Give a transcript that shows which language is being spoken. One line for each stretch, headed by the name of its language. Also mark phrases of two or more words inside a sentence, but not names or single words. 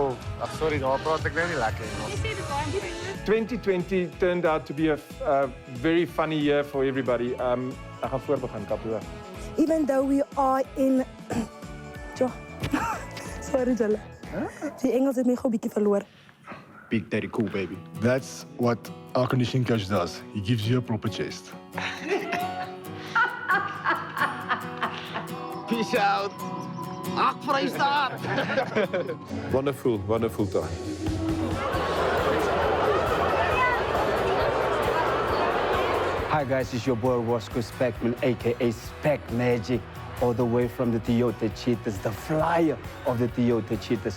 English: Oh, sorry, no, I
Afrikaans: praat ek nou nie lekker.
English: 2020 turned out to be a very funny year for everybody.
Afrikaans: Ek gaan voorbegin, Kapoe.
English: Even though we are in. Sorry, Jelle.
Afrikaans: Die Engels het my gou 'n bietjie verloor.
English: Big Daddy Cool, baby. That's what our conditioning coach does. He gives you a proper chest. Peace out.
Afrikaans: Ag, Vrystaat.
English: Wonderful time. Hi guys, it's your boy Roscoe Speckman, aka Speck Magic, all the way from the Toyota Cheetahs, the flyer of the Toyota Cheetahs.